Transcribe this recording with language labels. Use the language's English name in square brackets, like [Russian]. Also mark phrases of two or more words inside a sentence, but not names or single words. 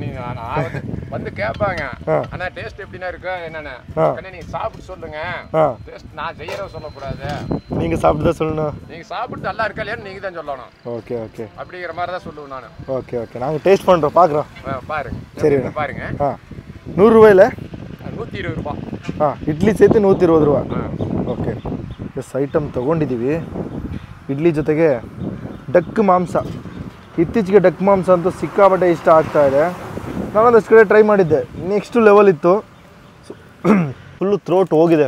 [Tamil] நீங்கள் வந்து கேட்பாங்க, ஆனால் டேஸ்ட் எப்படின்னா இருக்கு என்னென்ன நீங்கள் சாப்பிட்டு சொல்லுங்க. டேஸ்ட் நான் செய்யறத சொல்லக்கூடாது, நீங்கள் சாப்பிட்டு தான் சொல்லணும். நீங்கள் சாப்பிட்டு நல்லா இருக்கா இல்லையான்னு நீங்கள் தான் சொல்லணும். ஓகே ஓகே. அப்படிங்கிற மாதிரி தான் சொல்லுவேன் நான். ஓகே ஓகே. நாங்கள் டேஸ்ட் பண்ணுறோம், பார்க்குறோம். பாருங்க. சரி பாருங்க. 100 ரூபாயில் 120 ரூபாய். [Kannada] ಇಡ್ಲಿ ಸೇರ್ತು 120 ರೂಪಾಯಿ. ಓಕೆ. [English] S item [Kannada] ತೊಗೊಂಡಿದ್ದೀವಿ. ಇಡ್ಲಿ ಜೊತೆಗೆ ಡಕ್ ಮಾಂಸ. ಇತ್ತೀಚೆಗೆ ಡಕ್ ಮಾಂಸ ಅಂತೂ ಸಿಕ್ಕಾಪಟ್ಟೆ ಇಷ್ಟ ಆಗ್ತಾ ಇದೆ. ನಾನೊಂದಷ್ಟು ಕಡೆ ಟ್ರೈ ಮಾಡಿದ್ದೆ, [English] next level [Kannada] ಇತ್ತು. [English] full throat [Kannada] ಹೋಗಿದೆ.